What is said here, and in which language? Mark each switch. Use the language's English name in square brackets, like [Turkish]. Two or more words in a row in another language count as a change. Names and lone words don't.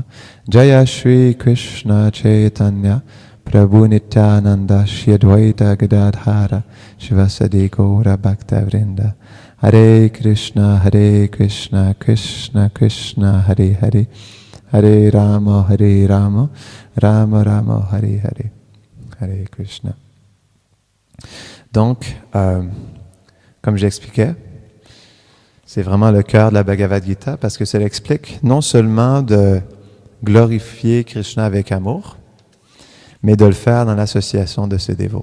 [Sanskrit] जय श्री कृष्ण चैतन्य प्रभु नित्यानन्द श्री अद्वैत गदाधर शिवासादि गौर भक्त वृन्द. हरे कृष्ण कृष्ण कृष्ण हरे हरे हरे राम राम राम हरे हरे हरे कृष्ण. [French] Donc, comme j'expliquais, c'est vraiment le cœur de la Bhagavad Gita parce que ça explique non seulement de glorifier Krishna avec amour, mais de le faire dans l'association de ses dévots.